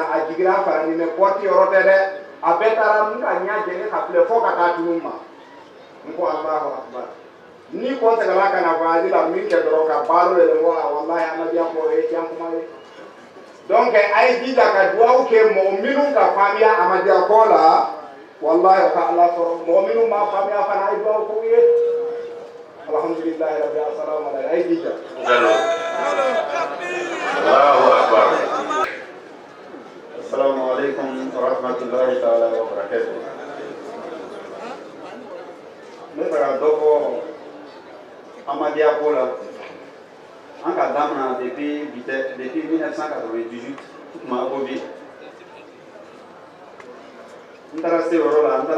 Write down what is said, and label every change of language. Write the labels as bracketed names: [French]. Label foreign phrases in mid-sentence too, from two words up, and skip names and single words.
[Bambara] a jiginna fara ni [French] mais porte [Bambara] yɔrɔ tɛ dɛ a bɛɛ taara n ka ɲa jɛngɛ ka filɛ fo ka taa tunun ma n ko [Arabic] الله أكبر [Bambara] ni kɔnsɛgɛla ka na voyage la min kɛ dɔrɔn ka baalo yɛlɛ n ko walahi Amadiya ko o ye tiɲɛ kuma ye donc a ye jija ka duwawu kɛ mɔgɔ minnu ka faamuya Amadiya ko la wallahi o ka Ala sɔrɔ mɔgɔ minnu m'a faamuya fana a ye duwawu k'u ye [Arabic] الحمد لله رب العالمين [Bambara] a ye jija [Arabic] الله أكبر. السلام عليكم ورحمة الله تعالى وبركاته. [Bambara] Ne fɛ ka dɔ fɔ Amadiya ko la an ka damina depuis 1998 tuma ko bi n taara se yɔrɔ la n taara